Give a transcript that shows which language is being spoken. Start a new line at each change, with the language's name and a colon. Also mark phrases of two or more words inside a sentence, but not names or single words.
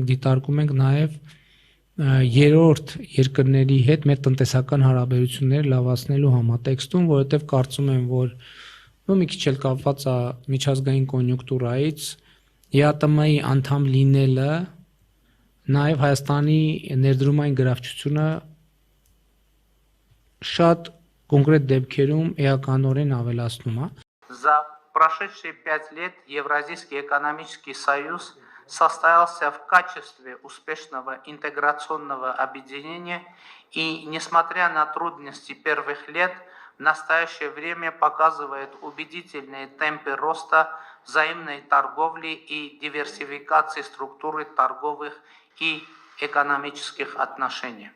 Armenian: դիտարկում ենք նաև երրորդ երկրների հետ մեր տնտեսական հարաբերությունները լավացնելու համատեքստում, որովհետև կարծում եմ, որ մի քիչ էլ կապված է միջազգային կոնյունկտուրայից, ՀԱՏՄ-ի անդամ լինելը նաև Հայաստանի ներդրումային գրավչությունը շատ կոնկրետ դեպքերում էականորեն ավելացնում է։
Russian: За прошедшие 5 лет Евразийский экономический союз состоялся в качестве успешного интеграционного объединения и, несмотря на трудности первых лет, в настоящее время показывает убедительные темпы роста взаимной торговли и диверсификации структуры торговых и экономических отношений.